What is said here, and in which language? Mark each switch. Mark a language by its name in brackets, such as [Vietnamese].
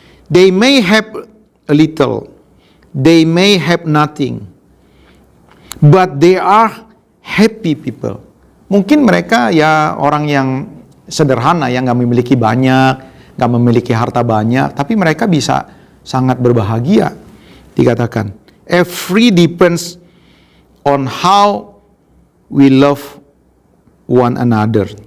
[English] They may have a little, they may have nothing, but they are happy people. [Indonesian] Mungkin mereka ya orang yang sederhana, yang gak memiliki banyak, gak memiliki harta banyak, tapi mereka bisa sangat berbahagia. Dikatakan, [English] every depends on how we love one another.